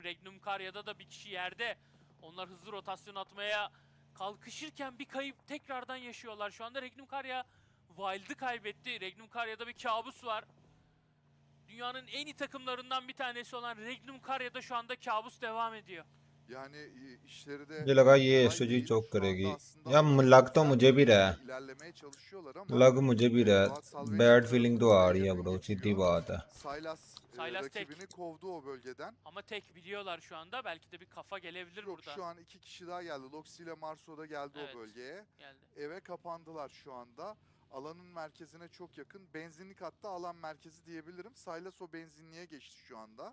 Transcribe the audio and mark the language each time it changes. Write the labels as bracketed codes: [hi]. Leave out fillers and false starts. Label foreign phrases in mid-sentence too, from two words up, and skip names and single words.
[tr] Regnum Karya'da da bir kişi yerde. Onlar hızlı rotasyon atmaya kalkışırken bir kayıp tekrardan yaşıyorlar. Şu anda Regnum Karya Wild'ı kaybetti. Regnum Karya'da bir kabus var. Dünyanın en iyi takımlarından bir tanesi olan Regnum Karya'da şu anda kabus devam ediyor. Yani işleri de [hi] मुझे लगा ये [tr] kolay [hi] एसओजी [tr] değil. [hi] चौक [tr] Şu anda [hi] करेगी. [tr] aslında [hi] या [tr] alanı [hi] लग तो [tr] güzel [hi] मुझे भी [tr] bir [hi] रहा है. [tr] şekilde ilerlemeye çalışıyorlar ama [hi] लग मुझे भी रहा है. [tr] Road Salvation [hi] बैड [tr] tarafı [hi] फीलिंग तो आ [tr] buraya [hi] रही है [tr] yakın [hi] ब्रो, सीधी [tr] geçiyor. [hi] बात है. [tr] Sylas Sylas tek. rakibini kovdu o bölgeden. Ama tek biliyorlar şu anda. Belki de bir kafa gelebilir Yok burada. şu an iki kişi daha geldi. Loxi ile Marso da geldi Evet. o bölgeye. Geldi. Eve kapandılar şu anda. Alanın merkezine çok yakın. Benzinlik hatta alan merkezi diyebilirim. Sylas o benzinliğe geçti şu anda.